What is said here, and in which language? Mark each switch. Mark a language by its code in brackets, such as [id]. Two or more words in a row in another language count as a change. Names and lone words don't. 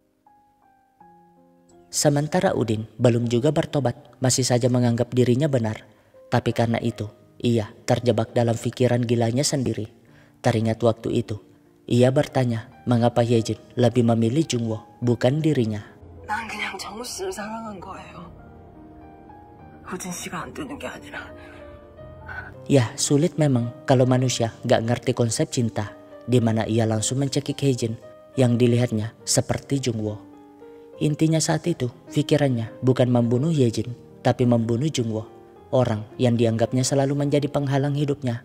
[id] Sementara Udin belum juga bertobat, masih saja menganggap dirinya benar. Tapi karena itu, ia terjebak dalam pikiran gilanya sendiri. Teringat waktu itu, ia bertanya mengapa Hyejin lebih memilih Jungwoo bukan dirinya. [ko] 난 그냥 정우 씨를 사랑한 거예요. 우진 씨가 안 되는 게 아니라. [id] Ya, sulit memang kalau manusia gak ngerti konsep cinta, di mana ia langsung mencekik Hyejin yang dilihatnya seperti Jungwoo. Intinya saat itu, pikirannya bukan membunuh Hyejin, tapi membunuh Jungwoo, orang yang dianggapnya selalu menjadi penghalang hidupnya.